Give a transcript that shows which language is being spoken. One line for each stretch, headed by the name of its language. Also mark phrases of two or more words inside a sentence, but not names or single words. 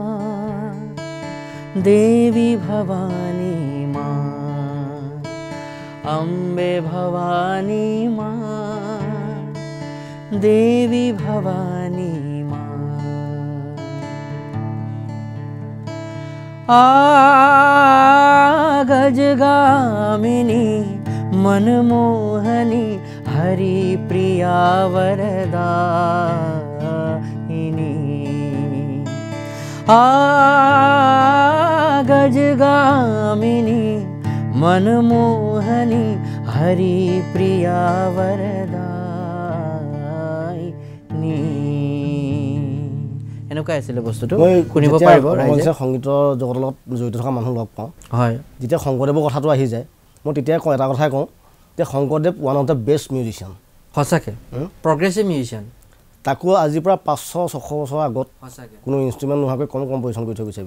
Sanskrit: দেৱী ভৱানী মা অম্বে ভৱানী মা দেৱী ভৱানী মা গজগামিনী मनमोहनी हरि प्रिया वरदायिनी गजगामिनी मनमोहनी हरि प्रिया
Assamese: वरदायिनी এনেকুৱা আছিল বস্তুটো শুনিব পাৰিব ৰাইজে সংগীতৰ জগতৰ লগত জড়িত থকা মানুহ লগ পাওঁ হয় যেতিয়া শংকৰদেৱৰ কথাটো আহি যায় মই তেতিয়াই এটা কথাই কওঁ যে শংকৰদেৱ
English: one of the best musician
Assamese: সঁচাকৈ
English: progressive musician
Assamese: তাকো আজিৰ পৰা 500-600 বছৰ আগত কোনো ইনষ্ট্ৰুমেণ্ট নোহোৱাকৈ কম কম্পজিশ্যন কৰি থৈ গৈছে